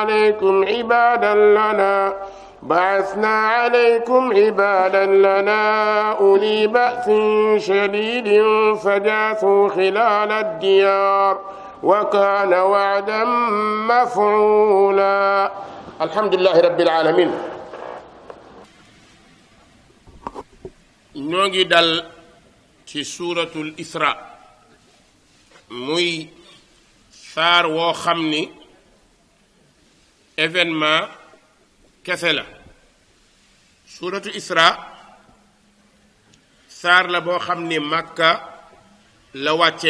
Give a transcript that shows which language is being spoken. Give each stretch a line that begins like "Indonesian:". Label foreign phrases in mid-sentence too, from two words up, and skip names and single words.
Arabic: عليكم عبادا لنا أولي بأس شديد فجاسوا خلال الديار وكان وعدا مفعولا. الحمد لله رب العالمين.
Wolof: ñoo ngi dal ci suuratul Isra muy saar woo xam ni événement kese la. suuratul Isra saar la boo xam ni Makka la wàccee.